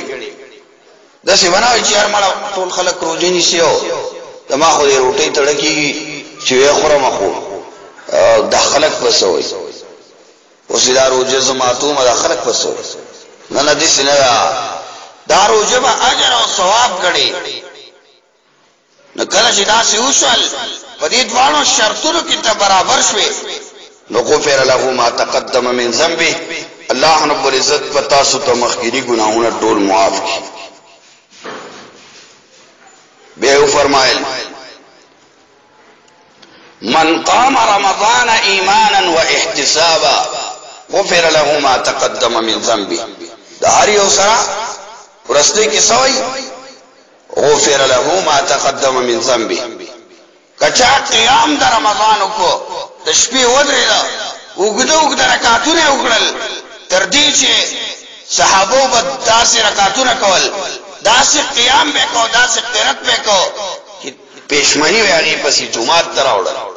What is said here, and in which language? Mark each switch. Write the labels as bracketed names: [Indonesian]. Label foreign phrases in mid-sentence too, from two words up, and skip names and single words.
[Pashto] داسې ونه چې هر مړه ټول خلک روژې نیسي او زما خو دې روټۍ تړه کېږي چې ویې خورم، خو دا خلک به څه وایي اوس دا روژه زه ماتومه دا خلک به څه وایي. نه نه داسې نه ده. دا روژه به اجر او ثواب ګڼي. نو کله چې داسې وشول په دې دواړو شرطونو کې ته برابر شوې، نو [Arabic] غفر له ما تقدم من ذنبه. [Pashto] الله رب العزت په تاسو ته مخکیني ګناهونه ټول معاف کړي. بیا فرمایل [Arabic] من قام رمضان ایمانا و احتسابا غفر له ما تقدم من ذنبه. [Pashto] دا هر یو سره ورسته کې سوی [Arabic] غفر له ما تقدم من ذنبه. [Pashto] کچا قیام د رمضان کو د شپې ودرېده، اوږده رکعتونه وکړل، تر دې چې صحابو به داسې رکعتونه کول، داسې قیام به کو، داسې قرات به کو چې پېشمنی وی هغې پسې جومات ته راوړل.